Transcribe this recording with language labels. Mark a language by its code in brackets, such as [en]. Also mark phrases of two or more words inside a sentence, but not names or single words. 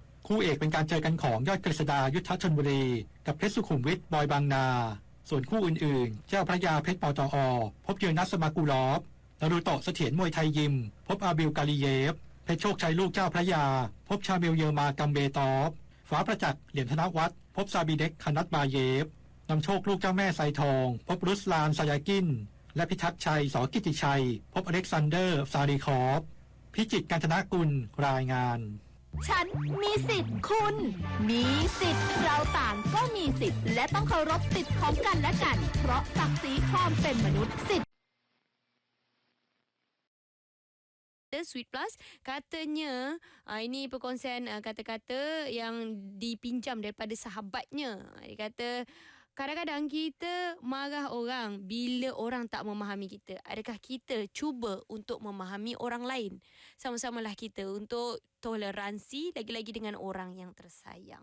[th] คู่เอกเป็นการเจอกันของยอดกฤษดายุทธชลบุรีกับเพชรสุขุมวิทบอยบางนาส่วนคู่อื่นๆเจ้าพระยาเพชรปตอพบเยอนัสมากูลอฟนารูโตะเสถียรมวยไทยยิมพบอาบิลกาลีเยฟเพชรโชคชัยลูกเจ้าพระยาพบชาเมลเยอร์มากัมเบตอฟฟ้าประจักษ์เหรียญธนวัฒน์พบซาบีเด็กคานัตบาเยฟนำโชคลูกเจ้าแม่ไซทองพบรุสลานซายากินและพิทักษ์ชัยสกิติชัยพบอเล็กซานเดอร์ซารีคอฟพิจิตรกาญจนกุลรายงาน ฉันมีสิทธิ์คุณมีสิทธิ์เราต่างก็มีสิทธิ์และต้องเคารพสิทธิ์ของกันและกันเพราะศักดิ์ศรีความเป็นมนุษย์สิทธิ์ [ms] Sweet Plus katanya ini perkongsian kata-kata yang dipinjam daripada sahabatnya. Dia kata kadang-kadang kita marah orang bila orang tak memahami kita. Adakah kita cuba untuk memahami orang lain? Sama-samalah kita untuk toleransi lagi-lagi dengan orang yang tersayang.